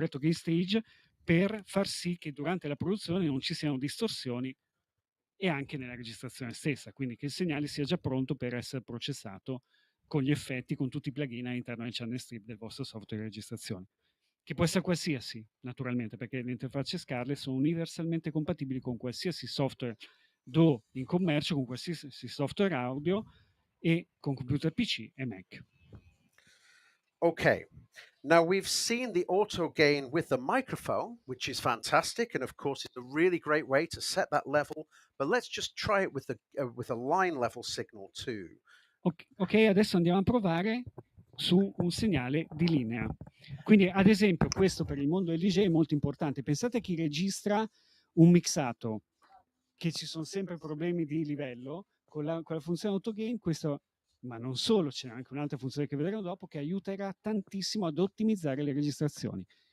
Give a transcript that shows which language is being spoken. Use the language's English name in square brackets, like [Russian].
[Italian] stage, per far sì che durante la produzione non ci siano distorsioni e anche nella registrazione stessa, quindi che il segnale sia già pronto per essere processato con gli effetti, con tutti i plugin all'interno del channel strip del vostro software di registrazione, che può essere qualsiasi, naturalmente, perché le interfacce Scarlett sono universalmente compatibili con qualsiasi software DAW in commercio, con qualsiasi software audio e con computer PC e Mac. [English] Okay, now we've seen the auto gain with the microphone, which is fantastic, and of course it's a really great way to set that level. But let's just try it with a line level signal too. [Italian] Ok, adesso andiamo a provare su un segnale di linea. Quindi, ad esempio, questo per il mondo del DJ è molto importante. Pensate a chi registra un mixato, che ci sono sempre problemi di livello, con la funzione autogain, questo, ma non solo, c'è anche un'altra funzione che vedremo dopo, che aiuterà tantissimo ad ottimizzare le registrazioni.